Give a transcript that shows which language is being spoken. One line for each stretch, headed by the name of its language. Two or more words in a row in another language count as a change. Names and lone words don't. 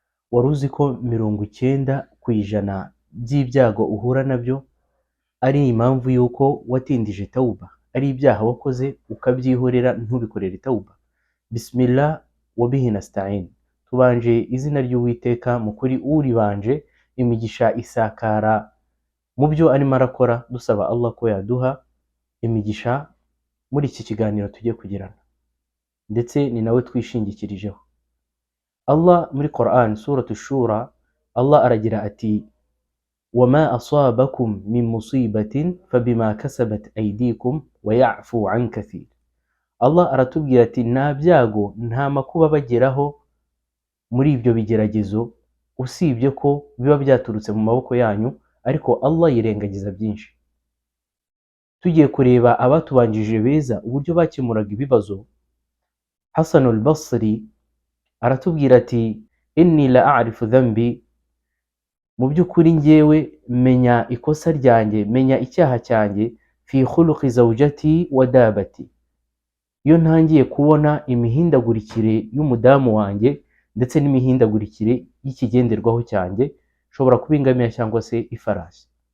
Kinyarwanda: wari uzi ko 90% by'ibyago uhura nabyo ari impamvu y'uko watindije tawuba, ari ibyaha wakoze ukabyihorera ntubikorere tawuba?
Arabic: بسم الله وبه نستعين.
Kinyarwanda: Tubanje izina ry'Uwiteka, mu kuri uribanje imigisha isakara mu byo arimo arakora, dusaba Allah ko yaduha imigisha muri iki kiganiro tugiye kugirana, ndetse ni nawe twishingikirijeho. Allah muri Quran suratu Shura, Allah aragira ati
Arabic: وَمَا أَصَابَكُم مِّن مُّصِيبَةٍ فَبِمَا كَسَبَتْ أَيْدِيكُمْ وَيَعْفُو عَنْ كَثِيرٍ.
Kinyarwanda: Allah aratubwira ati nta byago nta makuba bageraho muri ibyo bigeragezo usibye ko biba byaturutse mu maboko yanyu, ariko Allah yirengagiza byinshi. Tugiye kureba abatubanjije beza uburyo bakemuraga ibibazo, Hasan al-Basri aratubwira ati
Arabic: إني لأعرف ذنبي,
Kinyarwanda: mu by'ukuri njyewe menya ikosa ryanjye, menya icyaha cyanjye,
Arabic: في خلق زوجتي ودابتي,
Kinyarwanda: iyo ntangiye kubona imihindagurikire y'umudamu wanjye ndetse n'imihindagurikire y'ikigenderwaho cyanjye, shobora kuba ingamiya cyangwa se ifarasi.